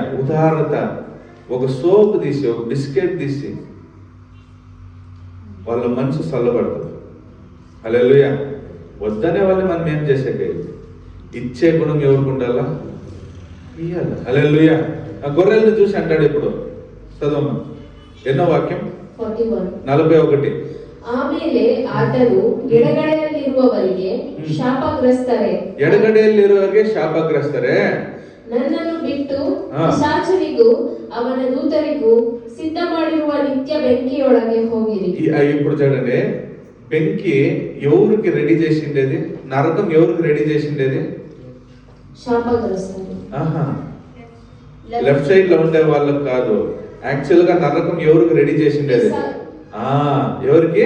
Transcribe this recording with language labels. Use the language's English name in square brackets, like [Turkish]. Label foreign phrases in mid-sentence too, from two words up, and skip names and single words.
[Telugu] ఉదాహరణ, ఒక సోప్ తీసి, ఒక బిస్కెట్ తీసి వాళ్ళ మనసు చల్లబడుతుంది. హల్లెలూయా. వద్దనే వాళ్ళు మనం ఏం చేసేకయ్యి? ఇచ్చే గుణం ఎవరికి ఉండాలా? ఇయ్యాలి. హల్లెలూయా. ఆ గొర్రెలను చూసి అంటాడు ఇప్పుడు, చదవమ్మా ఎన్నో వాక్యం? 41. [Kannada] ಆಮೇಲೆ ಆತನು ಎಡಗಡೆಯಲ್ಲಿರುವವರಿಗೆ ಶಾಪಗ್ರಸ್ತರೇ, ಎಡಗಡೆಯಲ್ಲಿರುವವರಿಗೆ ಶಾಪಗ್ರಸ್ತರೇ, ನನ್ನನ್ನು ಬಿಟ್ಟು ಪಿಶಾಚನಿಗೂ ಅವನ ದೂತರಿಗೂ ಸಿದ್ಧ ಮಾಡಿರುವ ನಿತ್ಯ ಬೆಂಕಿಯೊಳಗೆ ಹೋಗಿರಿ. [Telugu] ఇప్పుడు చూడండి, బెంకి ఎవరికి రెడీ చేసిండేది? నరకం ఎవరికి రెడీ చేసిండేది? శాపగ్రస్తరు. [English] left side [Telugu] లో ఉండే వాళ్ళకి కాదు, యాక్చువల్ గా నరకం ఎవరికి రెడీ చేసిండేది? ఎవరికి?